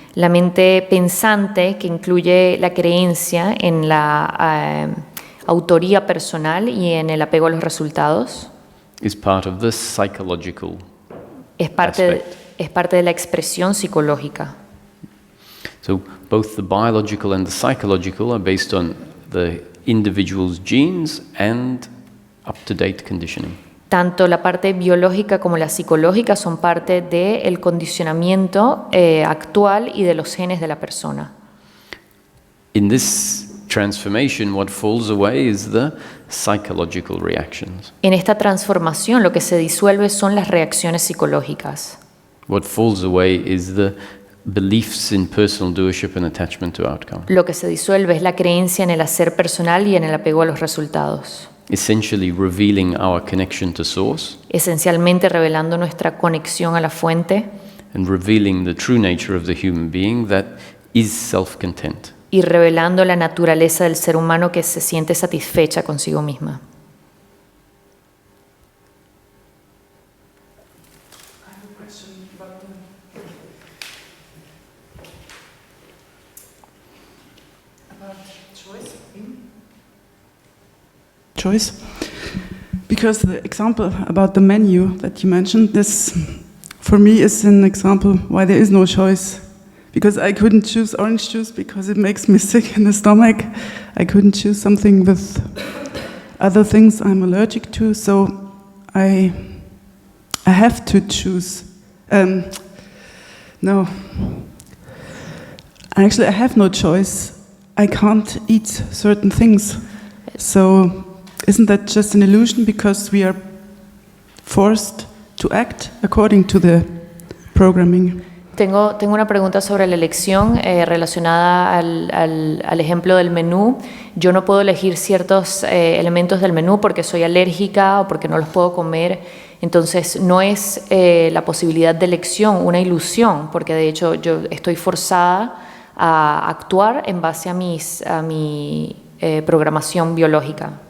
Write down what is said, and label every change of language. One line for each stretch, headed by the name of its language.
Spanish: La mente pensante, que incluye la creencia en la autoría personal y en el apego a los resultados,
English: Is part of the psychological
Spanish: es parte de la expresión psicológica.
English: So both the biological and the psychological are based on the individual's genes and up-to-date conditioning.
Spanish: Tanto la parte biológica como la psicológica son parte del condicionamiento actual y de los genes de la persona.
English: In this transformation, what falls away is the psychological reactions.
Spanish: En esta transformación lo que se disuelve son las reacciones psicológicas.
English: What falls away is the beliefs in personal doership and attachment to outcome.
Spanish: Lo que se disuelve es la creencia en el hacer personal y en el apego a los resultados.
English: Essentially revealing our connection to source
Spanish: Esencialmente revelando nuestra conexión a la fuente
English: and revealing the true nature of the human being that is self-content.
Spanish: y revelando la naturaleza del ser humano que se siente satisfecha consigo misma.
English: Choice. choice. Because the example about the menu that you mentioned, this for me is an example why there is no choice. Because I couldn't choose orange juice because it makes me sick in the stomach. I couldn't choose something with other things I'm allergic to, so I have to choose. No. Actually, I have no choice. I can't eat certain things. So isn't that just an illusion because we are forced to act according to the programming?
Spanish: Tengo una pregunta sobre la elección relacionada al ejemplo del menú. Yo no puedo elegir ciertos elementos del menú porque soy alérgica o porque no los puedo comer. Entonces no es la posibilidad de elección una ilusión, porque de hecho yo estoy forzada a actuar en base a mi programación biológica.